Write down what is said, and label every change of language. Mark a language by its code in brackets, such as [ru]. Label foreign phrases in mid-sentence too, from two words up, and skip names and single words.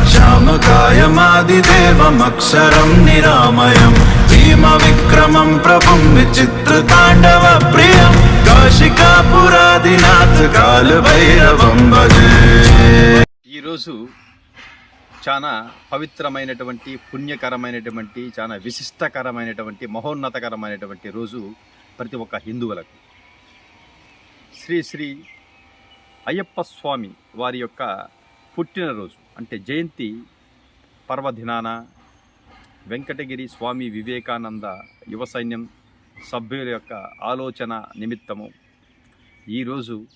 [sa] श्यामकायमादिदेवमक्षरं निरामयं भीमविक्रमं प्रभुं विचित्रताण्डवप्रियं काशिकापुरादिनाथ काल भैरवं भजे [te] ఈరోజు చాలా పవిత్రమైనటువంటి పుణ్యకరమైనటువంటి చాలా విశిష్టకరమైనటువంటి మహోన్నతకరమైనటువంటి రోజు ప్రతి ఒక్క హిందువులకు శ్రీ శ్రీ అయ్యప్ప స్వామి వారి యొక్క పుట్టినరోజు అంటే జయంతి పర్వదినాన వెంకటగిరి స్వామి వివేకానంద యువ సైన్యం సభ్యుల యొక్క ఆలోచన నిమిత్తము ఈరోజు